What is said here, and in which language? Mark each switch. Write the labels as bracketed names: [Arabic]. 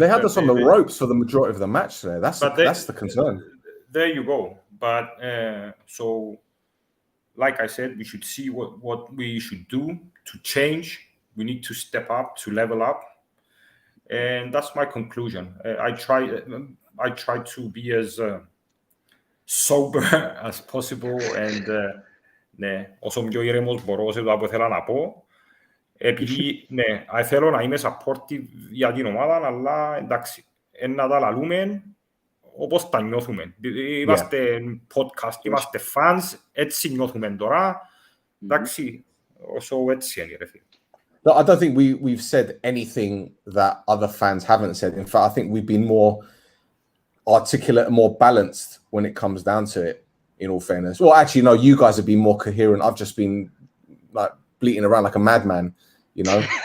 [English] they had us on the ropes for the majority of the match there. That's the concern. There you go. But so, like I said, we should see what we should do to change. We need to step up, to level up. And that's my conclusion. I try to be as sober as possible, and [Greek] όσο πιο ήρεμος μπορώ σε το που ήθελα να πω, επειδή θέλω να είμαι supportive για την ομάδα, αλλά εντάξει, να τα λαλούμε όπως τα νιώθουμε. Είμαστε podcast, είμαστε fans, έτσι νιώθουμε τώρα. Εντάξει, όσο έτσι είναι, ρε φίλε. [English] No, I don't think we've said anything that other fans haven't said. In fact, I think we've been more articulate and more balanced when it comes down to it, in all fairness. Well, actually, no, you guys have been more coherent. I've just been like bleating around like a madman, you know.